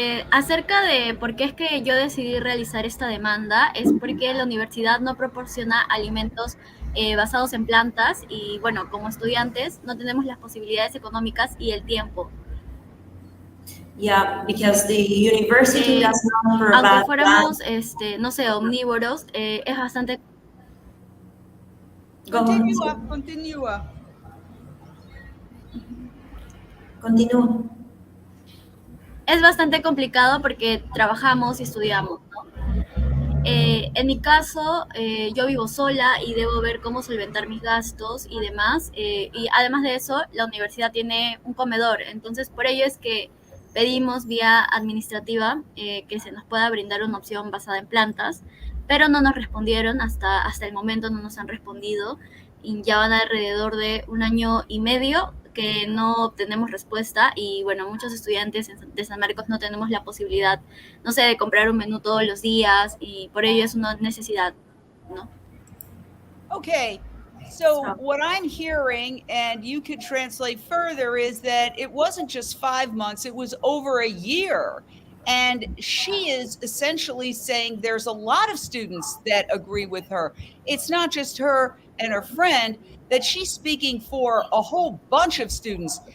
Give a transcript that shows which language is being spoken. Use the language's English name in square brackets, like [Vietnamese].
[Spanish] Acerca de por qué es que yo decidí realizar esta demanda, es porque la universidad no proporciona alimentos basados en plantas y, bueno, como estudiantes no tenemos las posibilidades económicas y el tiempo. [English] Yeah, because the university does not provide. [Spanish] Aunque fuéramos, omnívoros, es bastante. Continúa. Es bastante complicado porque trabajamos y estudiamos, ¿no? En mi caso, yo vivo sola y debo ver cómo solventar mis gastos y demás. Y además de eso, la universidad tiene un comedor. Entonces, por ello es que pedimos vía administrativa que se nos pueda brindar una opción basada en plantas, pero no nos respondieron, hasta el momento no nos han respondido, y ya van alrededor de 1 año y medio que no obtenemos respuesta, y bueno, muchos estudiantes de San Marcos no tenemos la posibilidad, no sé, de comprar un menú todos los días, y por ello es una necesidad, ¿no? [English] Okay. So what I'm hearing, and you could translate further, is that it wasn't just 5 months, it was over a year. And she is essentially saying there's a lot of students that agree with her. It's not just her and her friend, that she's speaking for a whole bunch of students.